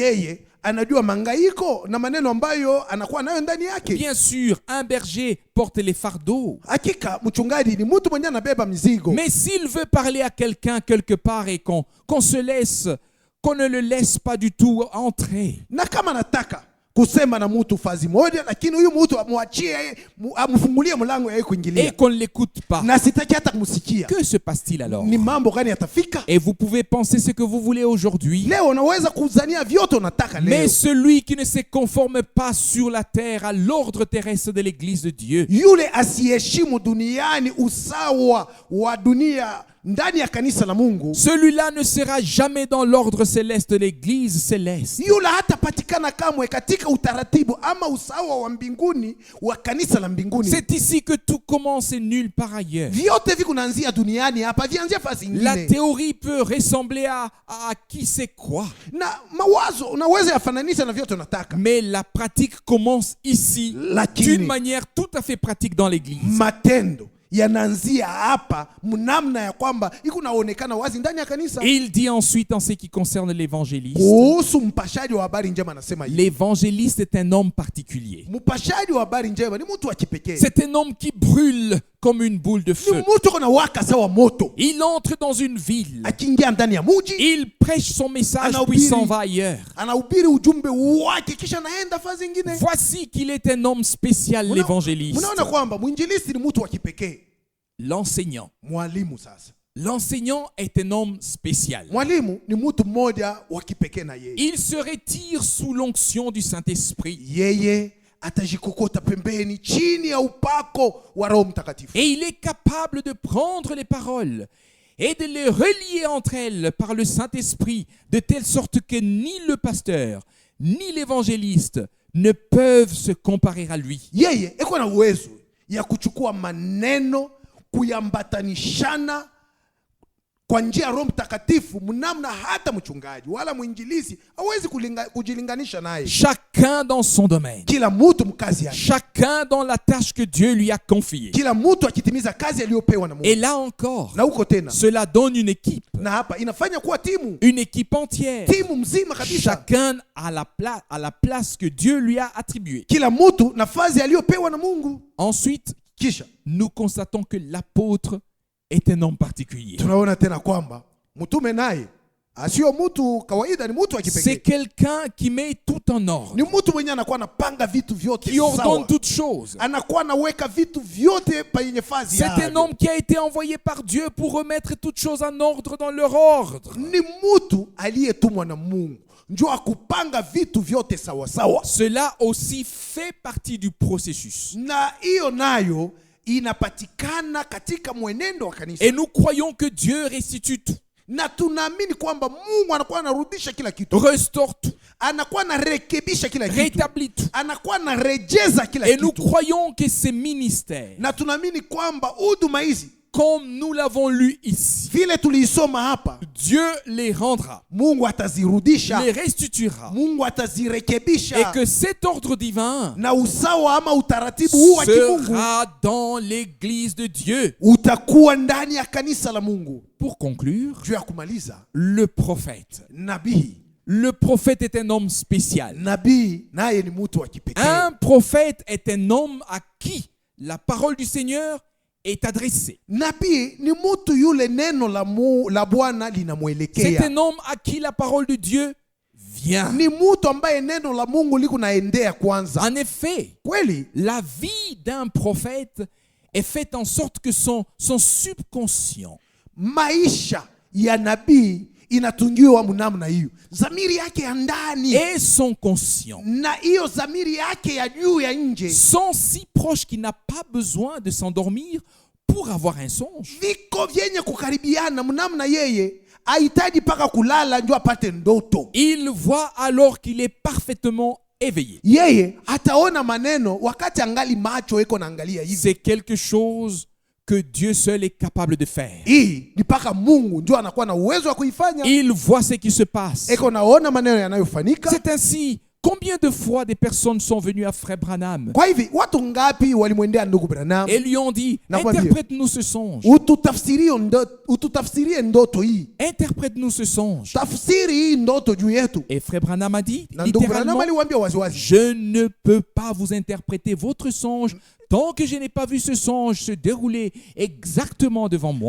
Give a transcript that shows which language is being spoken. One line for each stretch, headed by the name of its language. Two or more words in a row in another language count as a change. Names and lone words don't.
French: Bien sûr, un berger porte les fardeaux. Mais s'il veut parler à quelqu'un quelque part et qu'on ne le laisse pas du tout entrer,
Swahili: kusema na mtu fazi moja lakini huyu mtu amfungulie mlango yeye kuingilia,
French: et qu'on ne l'écoute pas,
Swahili: na sitaki hata kumsikia,
French: que se passe-t-il alors?
Swahili: Ni mambo gani yatafika?
French: Et vous pouvez penser ce que vous voulez aujourd'hui,
Swahili: leo unaweza kuzania vyote unataka leo,
French: mais celui qui ne se conforme pas sur la terre à l'ordre terrestre de l'église de Dieu,
Swahili: yule asiyeheshimu duniani usawa wa dunia ndani ya kanisa la Mungu,
French: celui-là ne sera jamais dans l'ordre céleste de l'église céleste.
Swahili: Yule hatapatikana kamwe katika utaratibu ama usawa wa mbinguni wa kanisa la mbinguni.
French: C'est ici que tout commence et nulle part ailleurs.
Swahili: Vyote vikuanzia duniani hapa, vianzia fasi nyingine.
French: La théorie peut ressembler à qui sait quoi.
Swahili: Na mawazo unaweza yafananisha na vyote unataka.
French: Mais la pratique commence ici, d'une manière tout à fait pratique dans l'église.
Swahili: Matendo yananzia hapa mnamna ya kwamba iko naonekana wazi ndani ya kanisa.
French: Il dit ensuite en ce qui concerne l'évangéliste.
Swahili: Kuhusu mpashaji wa habari njema anasema hivi.
French: L'évangéliste est un homme particulier.
Swahili: Mpashaji wa habari njema ni mtu wa kipekee.
French: C'est un homme qui brûle comme une boule de feu.
Swahili: Ni mtu kuna waka sawa moto.
French: Il entre dans une ville.
Swahili: Akiingia ndani ya mji.
French: Il prêche son message puis s'en va ailleurs.
Swahili: Anahubiri ujumbe wake kisha naenda fasi nyingine.
French: Voici qu'il est un homme spécial, l'évangéliste.
Swahili: Unaona kwamba mwinjilisti ni mtu wa kipekee.
French: L'enseignant.
Swahili: Mwalimu sasa.
French: L'enseignant est un homme spécial.
Swahili: Mwalimu ni mtu mmoja wa kipekee na yeye.
French: Il se retire sous l'onction du Saint-Esprit.
Swahili: Yeye atajikokota pembeni chini ya upako wa Roho Mtakatifu.
French: Et il est capable de prendre les paroles et de les relier entre elles par le Saint-Esprit, de telle sorte que ni le pasteur ni l'évangéliste ne peuvent se comparer à lui.
Swahili: Yeye eko na uwezo ya kuchukua maneno kuyambatanishana kwa njia ya Roho Mtakatifu, mnamna hata mchungaji wala mwinjilizi hawezi kujilinganisha naye.
French: Chacun dans son domaine.
Swahili: Kila mtu mkazi yake.
French: Chacun dans la tâche que Dieu lui a confiée.
Swahili: Kila mtu akitimiza kazi aliyopewa na Mungu.
French: Et là encore,
Swahili: Na huko tena,
French: cela donne une équipe.
Swahili: na hapa inafanya kuwa timu.
French: Une équipe entière.
Swahili: Timu mzima kabisa.
French: Chacun à la place que Dieu lui a attribuée.
Swahili: Kila mtu nafasi aliyopewa na Mungu.
French: Ensuite,
Swahili: Kisha
French: nous constatons que l'apôtre est un homme particulier.
Swahili: tunaona tena kwamba mtume naye asio mtu kawaida, ni mtu wa
French: C'est
Swahili: kipekee.
French: quelqu'un qui met tout en ordre,
Swahili: Ni mtu mwenye anakuwa anapanga vitu vyote
French: qui ordonne
Swahili: sawa.
French: toutes choses.
Swahili: Anakuwa anaweka vitu vyote penye fazi
French: C'est un
Swahili: yake.
French: homme qui a été envoyé par Dieu pour remettre toutes choses en ordre dans leur ordre.
Swahili: Ni mtu aliyetumwa na Mungu ndio akupanga vitu vyote sawa sawa.
French: Cela aussi fait partie du processus.
Swahili: Na hiyo nayo inapatikana katika mwenendo wa kanisa.
French: Et nous croyons que Dieu restitue tout,
Swahili: Na tunaamini kwamba Mungu anakuwa anarudisha kila kitu.
French: restaure tout,
Swahili: Anakuwa anarekebisha kila kitu.
French: rétablit tout.
Swahili: Anakuwa anarejeza kila
French: Et nous
Swahili: kitu.
French: croyons que ces ministères,
Swahili: Na tunaamini kwamba huduma hizi
French: comme nous l'avons lu ici,
Swahili: vile tuliisoma hapa,
French: Dieu les rendra,
Swahili: Mungu atazirudisha,
French: les restituera.
Swahili: Mungu atazirekebisha.
French: Et que cet ordre divin
Swahili: Na usawa ama utaratibu huu wa kimungu
French: sera dans l'église de Dieu.
Swahili: utakuwa ndani ya kanisa la Mungu.
French: Pour conclure,
Swahili: Juu ya kumaliza,
French: le prophète.
Swahili: nabii
French: Le prophète est un homme spécial.
Swahili: nabii naye ni mtu wa kipekee.
French: Un prophète est un homme à qui la parole du Seigneur est adressée.
Swahili: Nabii ni mtu yule neno la Bwana
French: C'est
Swahili: linamwelekea.
French: un homme à qui la parole de Dieu vient.
Swahili: Ni mtu ambaye neno la Mungu liko naendea kwanza.
French: En effet,
Swahili: Kweli
French: la vie d'un prophète est faite en sorte que son subconscient,
Swahili: maisha ya nabii inatungiwa mnamna hiyo, zamiri yake ya ndani
French: et son conscient
Swahili: na hiyo zamiri yake ya juu ya nje
French: sont si proches qu'il n'a pas besoin de s'endormir pour avoir un songe.
Swahili: viko vyenye kukaribiana mnamna yeye hahitaji mpaka kulala ndio apate ndoto.
French: Il voit alors qu'il est parfaitement éveillé.
Swahili: Yeye ataona maneno wakati angali macho eko naangalia hivi.
French: C'est quelque chose que Dieu seul est capable de faire.
Swahili: Hii ni mpaka Mungu ndio anakuwa na uwezo wa kuifanya.
French: Il voit ce qui se passe.
Swahili: Eko naona maneno yanayofanyika.
French: C'est ainsi. Combien de fois des personnes sont venues à Frère Branham
Swahili: Kwa hivi watu ngapi walimwendea ndugu Branham
French: et lui ont dit,
Swahili: Nakwambia.
French: interprète-nous ce songe.
Swahili: ututafsirie ndoto hii,
French: Interprète-nous ce songe.
Swahili: tafsiri hii ndoto juu yetu.
French: Et Frère Branham a dit,
Swahili: Na ndugu Branham
French: littéralement,
Swahili: aliwaambia waziwazi,
French: je ne peux pas vous interpréter votre songe tant que je n'ai pas vu ce songe se dérouler exactement devant moi.